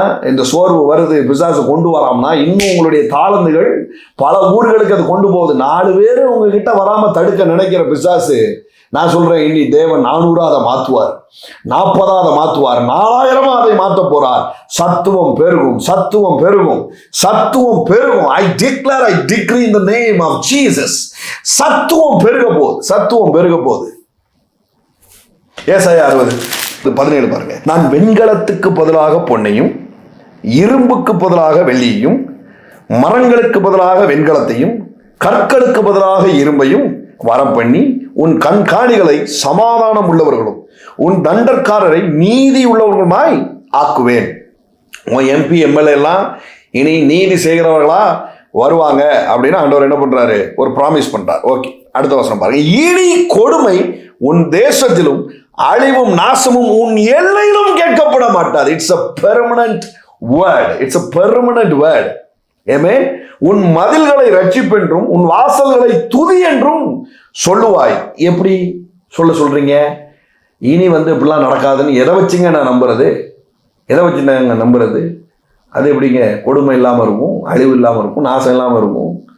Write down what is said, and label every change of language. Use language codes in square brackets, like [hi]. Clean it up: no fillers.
[ta] இந்த சோர்வு வருது, பிசாசு கொண்டு வராமனா இன்னும் உங்களுடைய தாளந்துகள் பல ஊர்களுக்கு அது கொண்டு போகுது. 4 பேர் உங்ககிட்ட வராம தடுக்க நினைக்கிற பிசாசு, நான் சொல்றேன், இனி தேவன் 400 அதை மாத்துவார், 40 அதை மாத்துவார், 4000 அதை மாற்ற போறார். சத்துவம் பெருகும், சத்துவம் பெருகும், சத்துவம் பெருகும். [en] I decree in the name of Jesus. [ta] சத்துவம் பெருக போகுது, சத்துவம் பெருக போகுது. ஏசாயா 60:17 பாருங்க. நான் வெண்கலத்துக்கு பதிலாக பொன்னையும், இரும்புக்கு பதிலாக வெள்ளியையும், மரங்களுக்கு பதிலாக வெண்கலத்தையும், கற்களுக்கு பதிலாக இரும்பையும் வரப்பண்ணி உன் கண்காணிகளை சமாதானம் உள்ளவர்களும் உன் தண்டற்காரரை நீதி உள்ளவர்களுமாய் ஆக்குவேன். உன் MP MLA எல்லாம் இனி நீதி செய்கிறவர்களா வருவாங்க அப்படின்னு ஆண்டவர் என்ன பண்றாரு? ஒரு ப்ராமிஸ் பண்றார். ஓகே, அடுத்த வசனம் பாருங்க. இனி கொடுமை உன் தேசத்திலும் அழிவும் நாசமும் உன் எல்லையிலும் கேட்கப்பட மாட்டாது. [en] It's a permanent word. It's a permanent word. ஆமென். [ta] உன் மதில்களை ரட்சிப்பென்றும் உன் வாசல்களை துதி என்றும் சொல்லுவாய். எப்படி சொல்றீங்க? இனி இப்படிலாம் நடக்காதுன்னு எதை வச்சுங்க நான் நம்புறது? எதை வச்சு நாங்க நம்புறது? அது எப்படிங்க கொடுமை இல்லாமல் இருக்கும், அழிவு இல்லாமல் இருக்கும், நாசம் இல்லாமல் இருக்கும்?